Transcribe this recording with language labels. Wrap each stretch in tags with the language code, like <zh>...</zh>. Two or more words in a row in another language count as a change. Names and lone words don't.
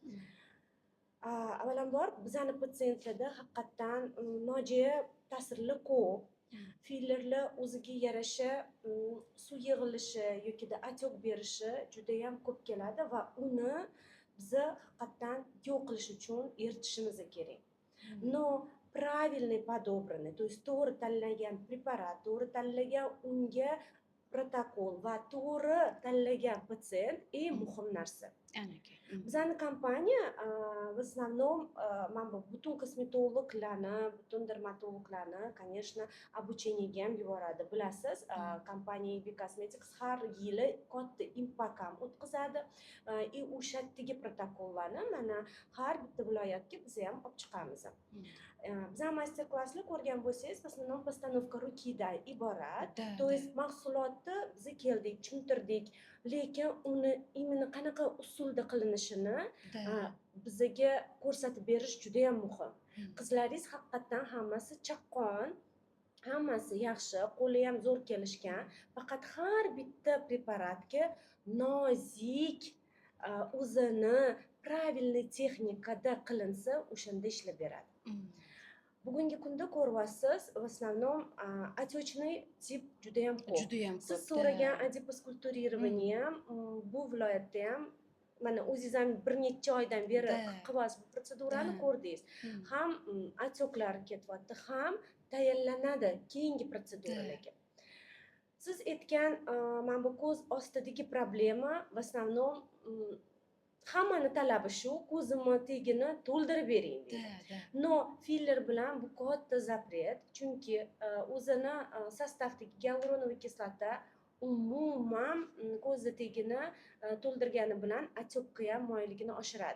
<uz>Avvalambor bizani patsientlarda haqiqatan nojo'ya ta'sirlar ko'p. Fillerlar o'ziga yarasha suv yig'ilishi yoki отек berishi juda ham ko'p keladi va uni biza haqiqatan yo'q qilish uchun eritishimiz kerak.</uz> <ru>Но правильный подобранный, то есть</ru> <uz>to'g'ri tanlangan preparat, to'g'ri tanlangan unga protokol va to'g'ri tanlagan patsient eng muhim narsa. Bizani kompaniya</uz> <ru>в основном</ru> <uz>butun kosmetologlarni, butun dermatologlarni, конечно, обучениеga ham yuboradi. Bilasiz, kompaniya EB Cosmetics har yili katta impakam o'tkazadi. O'sha yerdagi protokollarni mana har bitta viloyatga biz ham olib chiqamiz. Bizani master-klasslar ko'rgan bo'lsangiz,</uz> <ru>в основном постановка</ru> <uz>rukidan iborat.</uz> <ru>То есть</ru> <uz>mahsulotni biz keldik, tushuntirdik, lekin uni imенно qanaqa usulda qilinishini bizga ko'rsatib berish juda ham muhim. Qizlaringiz haqiqatan hammasi chaqqon, hammasi yaxshi, qo'li ham zo'r kelishgan, faqat har bitta preparatga nozik o'zini правильный texnikada qilinsa, o'shanda ishlab beradi. Bugungi kunda ko'ryapsiz,</uz> <ru>в основном отечный</ru> <uz>tip juda ham ko'p. Siz so'ragan adiposkulturirование ham bu viloyatda ham mana o'zingiz ham bir necha oydan beri qilyapsiz bu protsedurani ko'rdingiz. Ham отеклari ketyapti, ham tayyorlanadi keyingi protseduralarga. Siz aytgan mana bu ko'z ostidagi problema</uz> <ru>в основном</ru> <uz>hammani talabi shu, ko'zimni tagini to'ldirib bering deydi. No filler bilan bu katta zapret, chunki o'zini sostavdagi gialuronoviy kislota umuman ko'z tagini to'ldirgani bilan отекка ham moyilligini oshiradi.</uz>